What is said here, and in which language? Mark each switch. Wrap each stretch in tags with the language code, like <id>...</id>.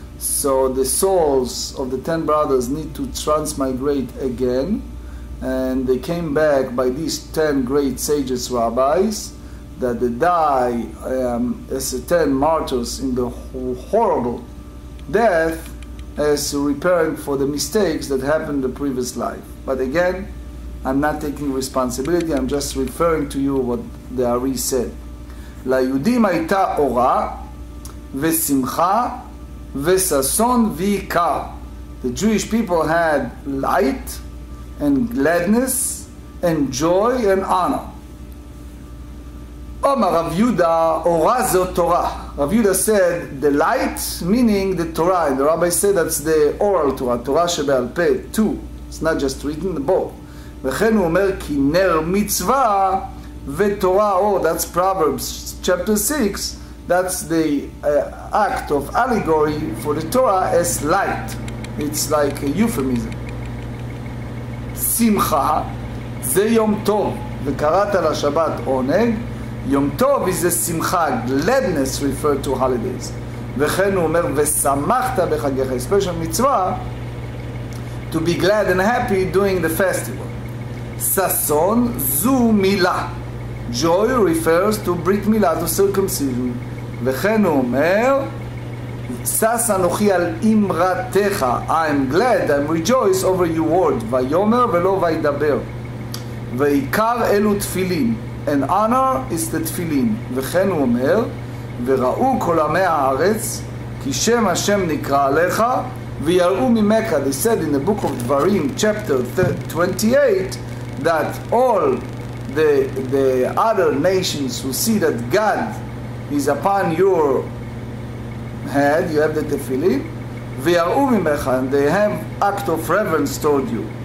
<en>So the souls of the 10 brothers need to transmigrate again, and they came back by these 10 great sages, rabbis, that they die as 10 martyrs in the horrible death as repairing for the mistakes that happened in the previous life. But again, I'm not taking responsibility, I'm just referring to you what the Ari said.</en> <he>ליהודים הייתה אורה ושמחה וששון ויקר.</he> <en>The Jewish people had light and gladness and joy and honor.</en> <he>Omar Rav Yehuda, Ora zot Torah.</he> <en>Rav Yehuda said the light, meaning the Torah, and the rabbi said that's the oral Torah, Torah שבעל פה, too. It's not just written, both.</en> <he>וכן הוא אומר כי נר מצווה ותורה אור.</he> <en>That's Proverbs chapter 6. That's the act of allegory for the Torah as light. It's like a euphemism.</en> <he>שמחה זה יום טוב, וקראת לשבת עונג.</he> <en>יום טוב is the שמחה, gladness referred to holidays.</en> <he>וכן הוא אומר ושמחת בחגיך,</he> <en>especially מצווה, to be glad and happy during the festival.</en> <he>ששון זו מילה.</he> <en>Joy refers to ברית מילה, to circumcision.</en> <he>וכן הוא אומר שש אנוכי על אמרתך.</he> <en>I'm glad, I'm rejoice over your word.</en> <he>ויאמר ולא וידבר. ועיקר אלו תפילין.</he> <en>And honor is the תפילין.</en> <he>וכן הוא אומר וראו כל עמי הארץ כי שם השם נקרא עליך ויראו ממך.</he> <en>They said in the book of Dvarim chapter 28 that all the other nations who see that God is upon your head, you have the tefillin,</en> <he>ויראו ממך,</he> <en>and they have act of reverence toward you.</en>